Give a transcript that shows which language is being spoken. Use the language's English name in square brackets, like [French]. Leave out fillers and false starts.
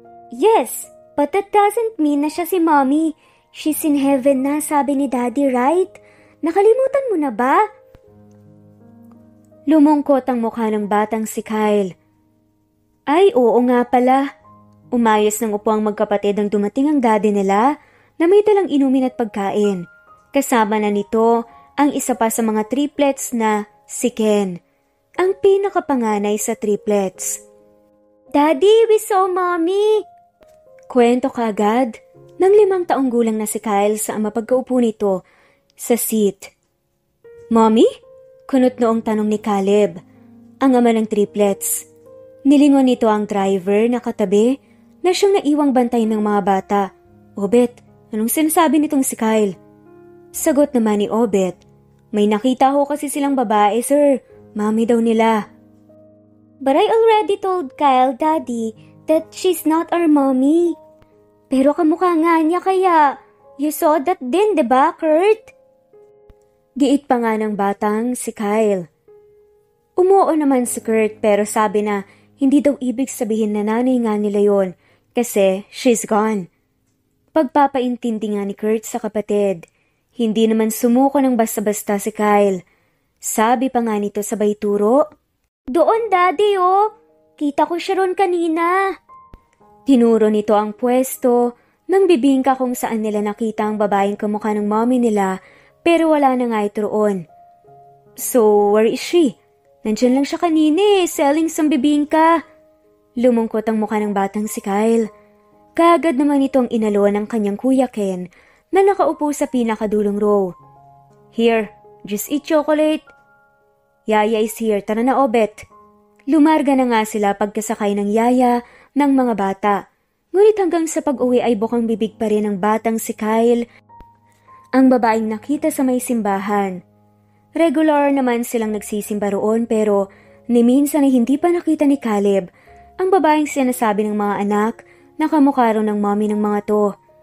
[English] Yes, but that doesn't mean [Filipino] na siya si Mommy. [English] She's in heaven [Filipino] na, sabi ni Daddy, [English] right? [Filipino] Nakalimutan mo na ba? Lumungkot ang mukha ng batang si Kyle. Ay, oo nga pala. Umayos ng upo ang magkapatid nang dumating ang daddy nila na may dalang inumin at pagkain. Kasama na nito ang isa pa sa mga triplets na si Ken, ang pinakapanganay sa triplets. [English] Daddy, we saw Mommy! [Filipino] Kwento kaagad ng 5 taong gulang na si Kyle sa mapagkaupo nito sa seat. Mommy? Kunot noong tanong ni Caleb, ang ama ng triplets. Nilingon nito ang driver na katabi na siyang naiwang bantay ng mga bata. Obet, anong sinasabi nitong si Kyle? Sagot naman ni Obet, may nakita ho kasi silang babae, sir. Mommy daw nila. [English] But I already told Kyle, Daddy, that she's not our mommy. [Filipino] Pero kamukha nga niya kaya. [English] You saw that [Filipino] din, diba, [English] Kurt? [Filipino] Giit pa nga ng batang si Kyle. Umuo naman si Kurt pero sabi na hindi daw ibig sabihin na nanay nga nila yon kasi [English] she's gone. [Filipino] Pagpapaintindi nga ni Kurt sa kapatid. Hindi naman sumuko ng basta-basta si Kyle. Sabi pa nga nito sabay turo, doon, Daddy, oh. Kita ko siya ron kanina. Tinuro nito ang pwesto ng bibingka kung saan nila nakita ang babaeng kamukha ng mommy nila pero wala na nga ito roon. [English] So, where is she? [Filipino] Nandiyan lang siya kanina [English] selling some bibingka. [Filipino] Lumungkot ang mukha ng batang si Kyle. Kaagad naman itong inaluan ng kanyang kuya Ken na nakaupo sa pinakadulong row. [English] Here, just eat chocolate. Yaya is here, [Filipino] tara na [English] Obet. [Filipino] Lumarga na nga sila pagkasakay ng yaya ng mga bata. Ngunit hanggang sa pag-uwi ay bukang bibig pa rin ng batang si Kyle, ang babaeng nakita sa may simbahan. Regular naman silang nagsisimba roon pero ni minsan ay hindi pa nakita ni Caleb ang babaeng sinasabi ng mga anak na kamukha raw ng mommy ng mga to.